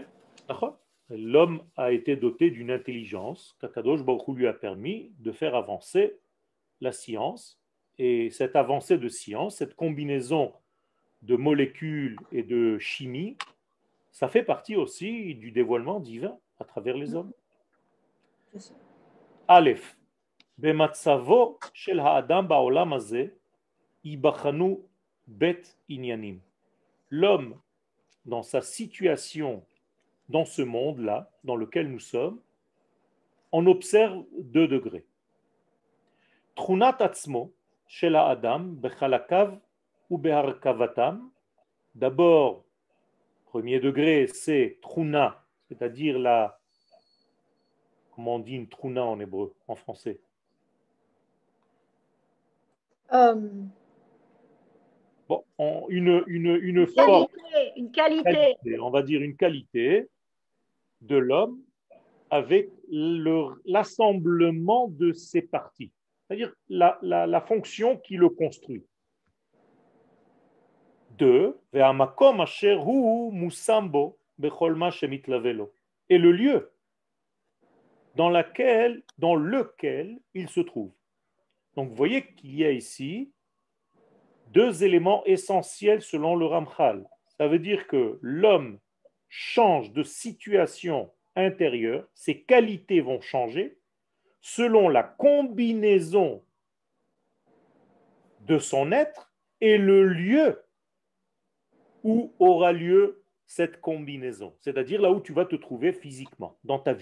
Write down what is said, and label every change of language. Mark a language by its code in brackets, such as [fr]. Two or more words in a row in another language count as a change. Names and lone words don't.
[fr] L'homme a été doté d'une intelligence qu' [he] הקדוש ברוך הוא [fr] lui a permis de faire avancer la science. Et cette avancée de science, cette combinaison de molécules et de chimie, ça fait partie aussi du dévoilement divin à travers les hommes. [he] Aleph. במצבו של האדם בעולם הזה יבחנו ב' ענינים. [fr] L'homme, dans sa situation dans ce monde-là, dans lequel nous sommes, on observe 2 degrés. [he] תכונת עצמו של האדם בחלקיו או בהרכבתם. [fr] D'abord, premier degré, c'est truna, c'est-à-dire la, comment on dit une truna en hébreu, en français? Bon, une forme, Une qualité. on va dire une qualité de l'homme avec l'assemblement de ses parties, c'est-à-dire la fonction qui le construit. [he] 2, והמקום אשר הוא מסובב בכל מה שמתלווה לו. [fr] Et le lieu dans lequel il se trouve. Donc vous voyez qu'il y a ici 2 éléments essentiels selon le Ramchal. Ça veut dire que l'homme change de situation intérieure, ses qualités vont changer selon la combinaison de son être et le lieu où aura lieu cette combinaison, c'est-à-dire là où tu vas te trouver physiquement dans ta vie.